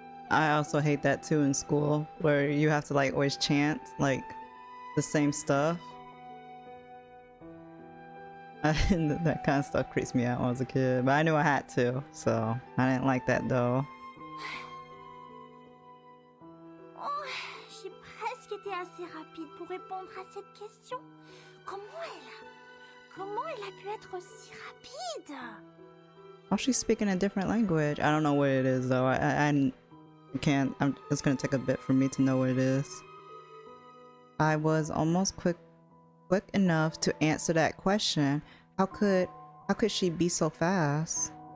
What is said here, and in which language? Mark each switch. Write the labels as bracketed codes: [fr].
[en] I also hate that too in school, where you have to like always chant like the same stuff. That kind of stuff creeps me out when I was a kid, but I knew I had to, so I didn't like that though. [fr] Oh, j'ai presque été assez rapide pour répondre à cette question. Comment elle a pu être si rapide? [en] Oh, she's speaking a different language. I don't know what it is though. I can't. It's gonna take a bit for me to know what it is. I was almost quick enough to answer that question. How could she be so fast?